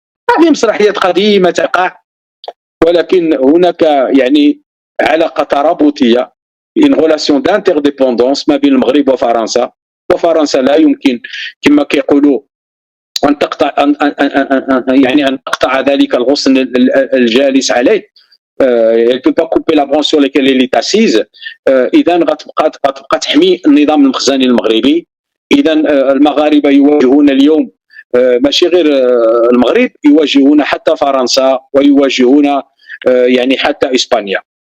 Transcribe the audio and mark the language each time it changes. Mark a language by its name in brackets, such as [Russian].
[Arabic] هذه مسرحيات قديمه تقع، ولكن هناك يعني علاقه ترابطيه ان [French] غولاسيون دانترديبوندونس [Arabic] ما بين المغرب وفرنسا، وفرنسا لا يمكن كما كيقولوا ان تقطع ان تقطع ذلك الغصن الجالس عليه. [French] elle peut pas couper la branche sur laquelle elle est assise. [Arabic] اذا غتبقى تحمي النظام المخزني المغربي. اذا المغاربه يواجهون اليوم ماشي غير المغرب، يواجهون حتى فرنسا ويواجهون يعني حتى اسبانيا.